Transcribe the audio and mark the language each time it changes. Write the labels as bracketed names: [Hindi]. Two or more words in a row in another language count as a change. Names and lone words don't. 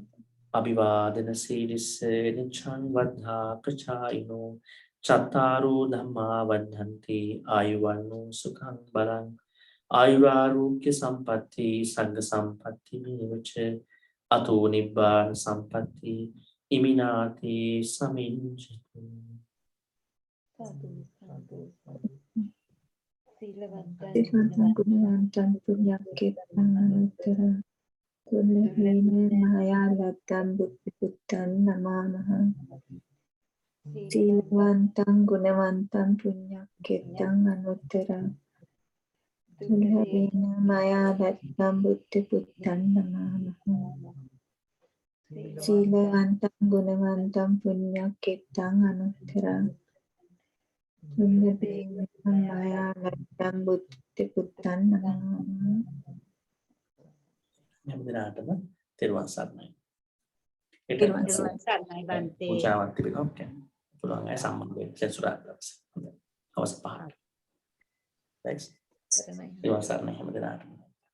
[Pali] අභිවාදන සීලිස්ස නිච්ඡං වද්ධා ප්‍රචායිනෝ චත්තාරෝ ධම්මා වද්ධන්ති ආයුවන්නෝ සුඛං බලං ආයුරාෝග්‍ය සම්පatti සංඝ සම්පatti මේවච අතෝ නිබ්බාන සම්පatti ඉමිනාති සමිංජතු සාදු සාදු සීලවන්තං සිල්වන්තං ගුණවන්තං පුඤ්ඤක්ඛෙත්තං අනුත්තර කුලහීන මහායාලත්තං බුද්ධ පුත්තං නමාමහ. සිල්වන්තං ගුණවන්තං පුඤ්ඤක්ඛෙත්තං අනුත්තර කුලහීන මහායාලත්තං බුද්ධ පුත්තං නමාමහ. සීලවන්තං ගුණවන්තං පුඤ්ඤක්ඛෙත්තං අනුත්තර කුලහීන මහායාලත්තං බුද්ධ පුත්තං නමාමහ. [Sinhala] හැම දිනාටම තෙරුවන් සරණයි. තෙරුවන් තෙරුවන් සරණයි බන්තේ. පූජාවක් තිබෙනවා කියන්නේ. පුළුවන් අය සම්බන්ධ වෙන්න සෙන්සුරාදා දවසේ. හොඳයි. අවස් 5ට. තෙරුවන් සරණයි හැම දිනාටම.